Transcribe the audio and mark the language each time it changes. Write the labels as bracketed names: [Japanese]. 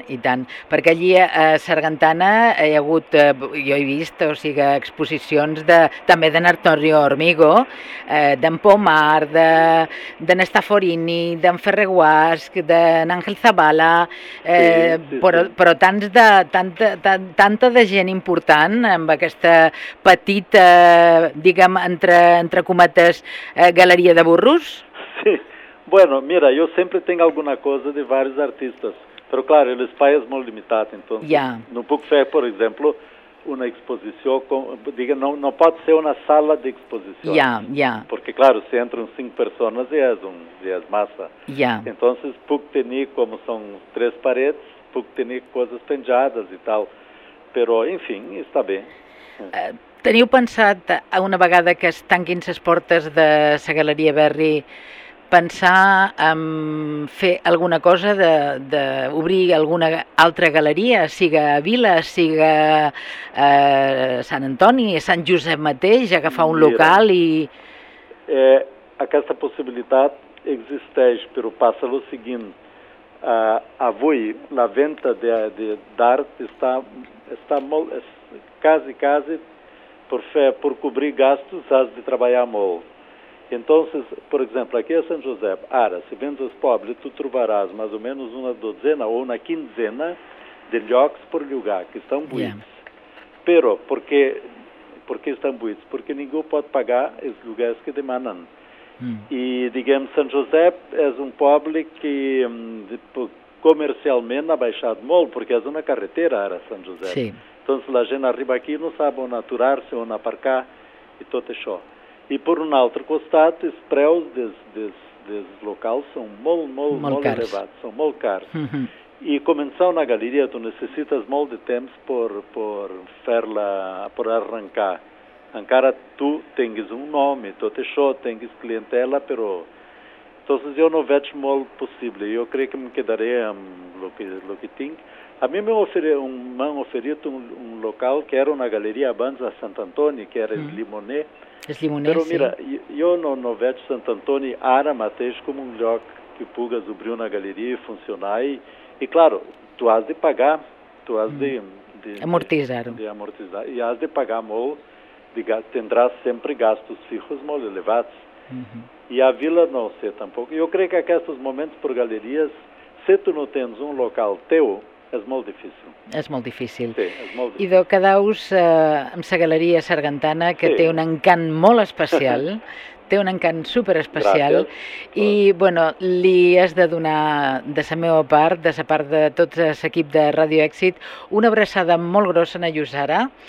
[Catalan] Perquè allí a Sargantana hi ha hagut, jo he vist, o sigui, exposicions també d'en Antonio Hormigo, d'en Pomar, d'en Staforini, d'en Ferreguasc, d'en Ángel Zabala, però tanta de gent important amb aquesta petita, diguem, entre cometes, galeria de burros. Sí. [Spanish] Bueno, mira, yo siempre tengo alguna cosa de varios artistas, pero claro, el espacio es muy limitado, entonces no puedo hacer, por ejemplo, una exposición, no puede ser una sala de exposición, porque claro, si entran 5 personas es masa, entonces puedo tener, como son 3 paredes, puedo tener cosas penjadas y tal, pero en fin, está bien. [Catalan] ¿Teniu pensat una vegada que es tanquin les portes de la Galeria Berri, pensar en fer alguna cosa d'obrir alguna altra galeria, siga a Vila, siga a Sant Antoni, a Sant Josep mateix, agafar un local i... Aquesta possibilitat existeix, però passa el següent. Avui la venda d'art està molt, quasi, per cobrir gastos has de treballar molt. [Spanish] Entonces, por ejemplo, aquí a San José, ahora, si vendes los pobres, tú trobarás más o menos una docena o una quinzena de llocs por lugar, que están buits. Pero, ¿por qué están buits? Porque ninguno puede pagar los lugares que demandan. Y, digamos, San José es un pueblo que comercialmente ha baixado mucho, porque es una carretera, ahora, San José. Sí. Entonces, la gente arriba aquí no sabe on aturar-se, on aparcar, y todo eso. [Catalan] I per un altre costat, els preus dels locals són molt elevats, són molt cars. I començar una galeria, tu necessites molt de temps per arrencar. Encara tu tinguis un nom, tot això, tinguis clientela, però... Entonces, jo no veig molt possible, jo crec que em quedaré amb el que tinc. A mi m'han oferit un local que era una galeria abans a Sant Antoni, que era el Limoner. Però mira, jo no veig Sant Antoni ara mateix com un lloc que pugues obrir una galeria i funcionar. I clar, tu has de pagar, tu has de amortitzar. I has de pagar molt [Spanish] tendrás siempre gastos fijos muy elevados. Y a vila no sé tampoco. Yo creo que en estos momentos por galerías, si tú no tienes un local teu, es muy difícil. Es muy difícil. Sí, es muy difícil. [Catalan] I do, quedaus amb sa galeria Sargantana, que sí. Té un encant molt especial. Té un encant super especial i bueno, li has de donar de sa meva part, de sa part de tot l'equip de Radio Èxit, una abraçada molt grossa a Llosara.